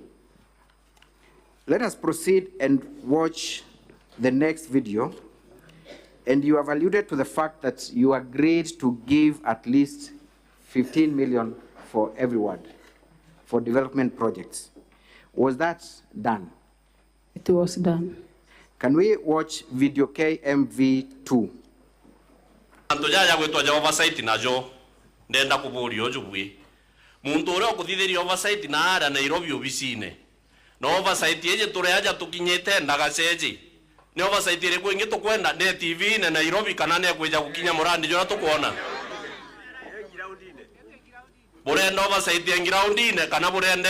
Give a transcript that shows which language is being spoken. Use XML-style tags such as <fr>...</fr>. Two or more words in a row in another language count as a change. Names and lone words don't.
<en>Let us proceed and watch the next video. And you have alluded to the fact that you agreed to give at least 15 million for every ward for development projects. Was that done? It was done. Can we watch video KMV2?</en> <mer>Antojaja gwetwa oversight najo ndenda kuburio njugwi muntu uria ukuthithiria oversight na ara Nairobi obicine no oversight yeje tureaja tukinyete ndagaceji ni oversight ire kwingi tukwenda ne TV ne Nairobi kana ne kweja gukinya murandi jona tukuona burenda oversight ya groundine kana burenda</mer>